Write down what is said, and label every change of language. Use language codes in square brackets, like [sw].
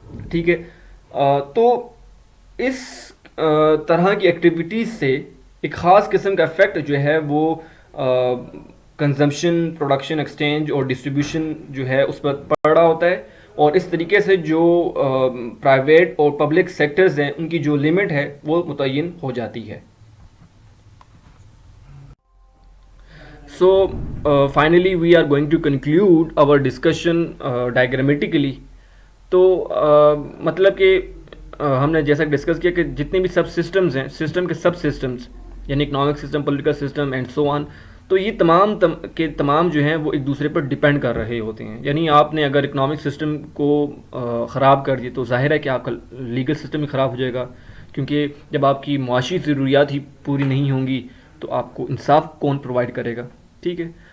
[ur] ٹھیک ہے, تو اس طرح کی ایکٹیویٹیز سے ایک خاص قسم کا افیکٹ جو ہے وہ کنزمپشن, پروڈکشن, ایکسچینج اور ڈسٹریبیوشن جو ہے اس پر پڑ رہا ہوتا ہے, اور اس طریقے سے جو پرائیویٹ اور پبلک سیکٹرز ہیں ان کی جو لمٹ ہے وہ متعین ہو جاتی ہے. [en] So finally we are going to conclude our discussion diagrammatically. [ur] تو مطلب کہ ہم نے جیسا ڈسکس کیا کہ جتنے بھی سب سسٹمز ہیں، سسٹم کے سب سسٹمز یعنی economic system, political system [en] and so on, [ur] تو یہ تمام کے تمام جو ہیں وہ ایک دوسرے پر ڈپینڈ کر رہے ہوتے ہیں. یعنی آپ نے اگر اکنامک سسٹم کو خراب کر دیا تو ظاہر ہے کہ آپ کا لیگل سسٹم ہی خراب ہو جائے گا، کیونکہ جب آپ کی معاشی ضروریات ہی پوری نہیں ہوں گی تو آپ کو انصاف کون پرووائڈ کرے گا. ٹھیک ہے.